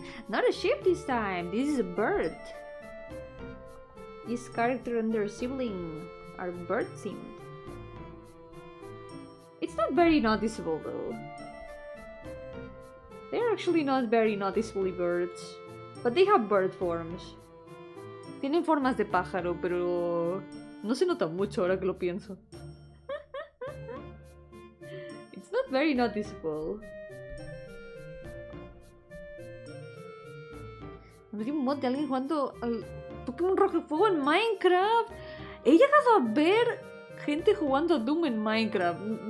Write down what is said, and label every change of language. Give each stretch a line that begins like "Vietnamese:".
English: Not a ship this time, this is a bird. This character and their sibling are bird themed. It's not very noticeable though. They're actually not very noticeably birds, but they have bird forms.
Spanish: Tienen formas de pájaro, pero no se nota mucho ahora que lo pienso.
English: It's not very noticeable.
Spanish: Vi un mod de alguien jugando al Pokémon Rojo y Fuego en Minecraft. He llegado a ver gente jugando a Doom en Minecraft.